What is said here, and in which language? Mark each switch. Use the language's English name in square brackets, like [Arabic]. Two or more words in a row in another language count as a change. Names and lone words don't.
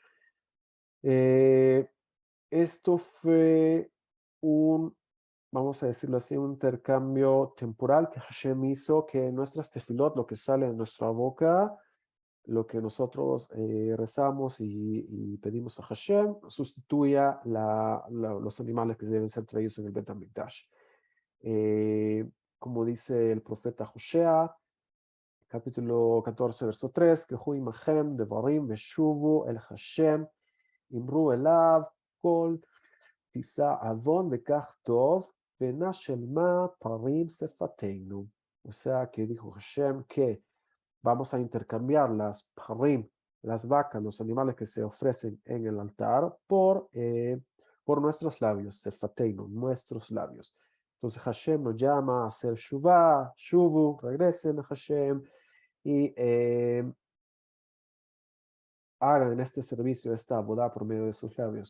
[Spanish] Eh, Esto fue vamos a decirlo así, un intercambio temporal que Hashem hizo, que nuestras tefilot, lo que sale de nuestra boca, lo que nosotros rezamos y pedimos a Hashem, sustituya los animales que deben ser traídos en el Bet HaMikdash. Como dice el profeta Joshea, capítulo 14, verso 3, que [Hebrew] הוא עמכם דברים ושובו אל השם אמרו אליו כל תשא עון וקח טוב ונשלמה פרים שפתינו. [Spanish] O sea, que dijo Hashem que vamos a intercambiar las parim, las vacas, los animales que se ofrecen en el altar por nuestros labios, sefateinu, nuestros labios. Entonces Hashem nos llama a hacer [Hebrew] שובה שובו, [Spanish] regresen a Hashem y hagan este servicio, esta boda por medio de sus labios.